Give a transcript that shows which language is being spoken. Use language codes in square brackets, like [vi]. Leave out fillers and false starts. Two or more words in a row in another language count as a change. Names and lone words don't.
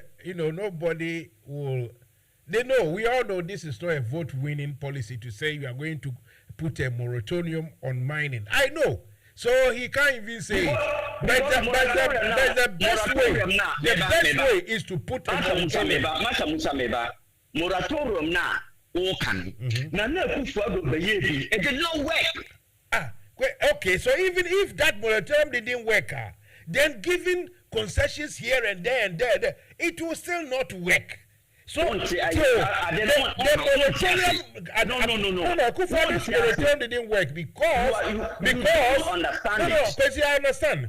[en] You know, nobody will. They know, we all know this is not a vote-winning policy to say you are going to put a moratorium on mining. I know. So he can't even say it. But the best way is to put a moratorium. Mansa Musa, moratorium now, it did not work. Okay, so even if that moratorium didn't work, then giving concessions here and there, it will still not work. So, moratorium didn't work because I understand.